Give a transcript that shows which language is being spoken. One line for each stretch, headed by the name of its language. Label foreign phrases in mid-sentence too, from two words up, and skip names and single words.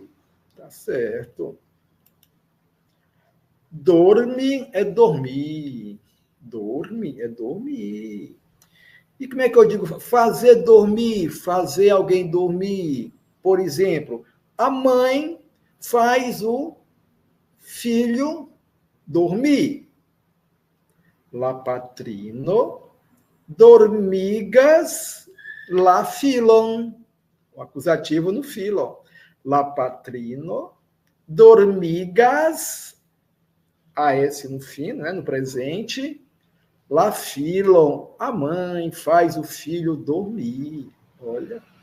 Portuguese: Tá certo. Dorme é dormir. Dorme é dormir. E como é que eu digo? Fazer dormir, fazer alguém dormir. Por exemplo, a mãe faz o filho dormir.
Esperanto: La patrino Dormigas lá filon.
Portuguese: O acusativo no filon.
Esperanto: Lá patrino.
Portuguese: Dormigas, AS no fim, né, no presente.
Esperanto: Lá filon.
Portuguese: A mãe faz o filho dormir. Olha.